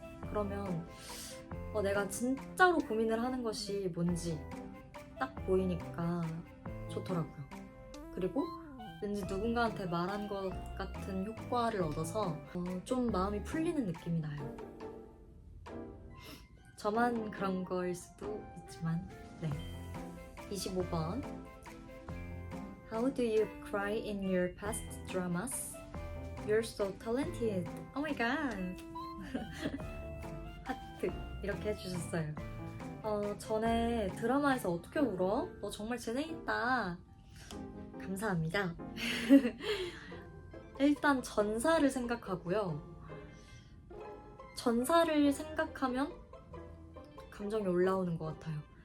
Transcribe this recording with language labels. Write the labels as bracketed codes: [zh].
[ko] 그러면 내가 진짜로 고민을 하는 것이 뭔지 딱 보이니까 좋더라고요. 그리고 왠지 누군가한테 말한 것 같은 효과를 얻어서 좀 마음이 풀리는 느낌이 나요. 저만 그런 거일 수도 있지만. 네. 25번. [en] How do you cry in your past dramas? You're so talented. Oh my god. [ko] 하트 이렇게 해주셨어요. 전에 드라마에서 어떻게 울어? 너 정말 재능 있다. 감사합니다. 일단 전사를 생각하고요. 전사를 생각하면 감정이 올라오는 것 같아요.